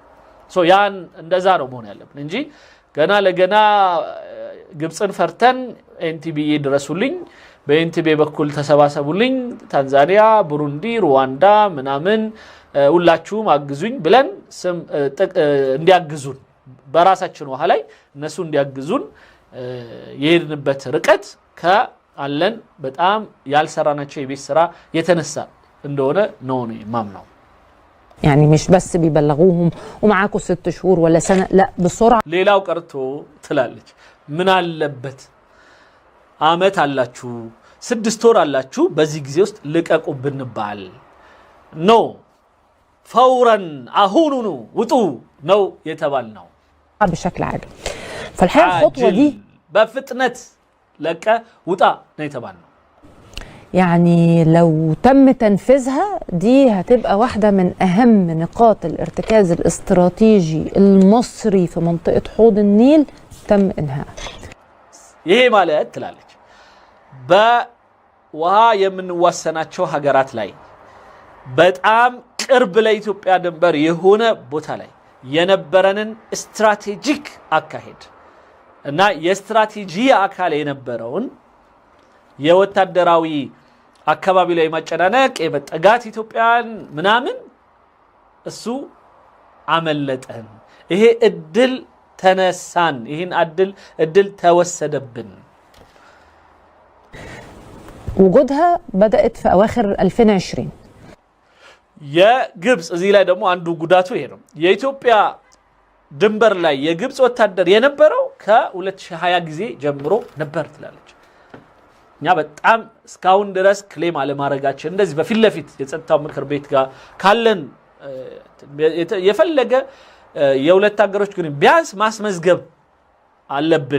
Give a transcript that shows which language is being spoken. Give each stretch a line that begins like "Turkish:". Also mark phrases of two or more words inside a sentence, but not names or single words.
Amharic: ያን እንደዛ ነው መሆን ያለብን እንጂ ገና ለገና ግብጽን ፈርተን ኤንቲቢ ድረሱልኝ፣ በኤንቲቢ በኩል ተሰባሰቡልኝ፣ ታንዛኒያ፣ ብሩንዲ፣ ሩዋንዳ ምናምን ሁላችሁም አግዙኝ ብለን እንዲያግዙን በራሳችን ውሃ ላይ እነሱ እንዲያግዙን የሄድንበት ርቀት ከአለን በጣም ያልሰራናቸው የቤት ስራ የተነሳ እንደሆነ ነው ማምነው።
Arabic: يعني مش بس بيبلغوهم ومعاكم 6 شهور ولا سنة، لا بسرعة.
Amharic: ሌላው ቀርቶ ትላለች ምን አለበት አመት አላችሁ 6 ወር አላችሁ በዚህ ጊዜ ውስጥ ልቀቁብን ባል ነው فورا አሁኑኑ ውጡ ነው የተባልነው
Arabic: بشكل عاجل. فالحقيقة الخطوة دي بفتنة لك وطا نيتبان يعني لو تم تنفيذها دي هتبقى واحدة من أهم نقاط الارتكاز الاستراتيجي المصري في منطقة حوض النيل تم إنهاء.
Amharic: ይሄ ማለት ትላለች በውሃ የምንዋሰናቸው ሀገራት ላይ በጣም ቅርብ ለኢትዮጵያ ድንበር የሆነ ቦታ ላይ የነበረንን ስትራቴጂክ አካሄድ እና የስትራቴጂ አካል የነበረውን የወታደራዊ አካባቢ ላይ ማጨናነቅ የመጠጋት ኢትዮጵያን ምናምን እሱ አመለጠን። ይሄ እድል ተነሳን፣ ይሄን እድል ተወሰደብን።
Arabic: وجودها بدأت في أواخر 2020.
Amharic: የግብጽ እዚህ ላይ ደግሞ አንዱ ጉዳቱ ይሄ ነው። የኢትዮጵያ ድንበር ላይ የግብጽ ወታደር የነበረው ከ2020 ጊዜ ጀምሮ ነበር ትላለች። እኛ በጣም እስካሁን ድረስ ክሌም አለማረጋችን እንደዚህ በፊት ለፊት የጸጥታው ምክር ቤት ጋር ካለን የፈለገ የሁለት ሀገሮች ግን ቢያንስ ማስመዝገብ አለብን